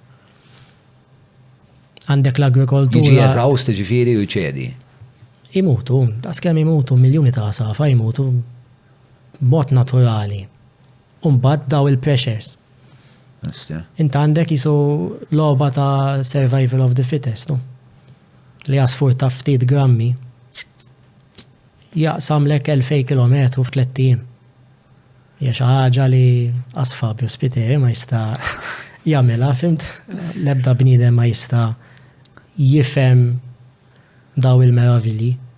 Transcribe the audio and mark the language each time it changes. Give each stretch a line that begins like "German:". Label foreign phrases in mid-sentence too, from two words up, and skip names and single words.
Maltese: Għandek l-agrikoltura. Jiġi eżawst ġifieri u ċedi. Imutu, tas kemm imutu miljuni ta' asafar imutu b'mod naturali. Umbagħad daw il-pressures. Inta għandek jisu logħba ta'
English: survival of the fittest,
Maltese: li għasfur ta' ftit grammi jaqsamlek 2000 kilometru f'3 ijiem. Hija xi ħaġa li Fabio Spiteri ma jista' jagħmilha, fimt? L-ebda bniedem ma jista' jifhem daw il-meravilli.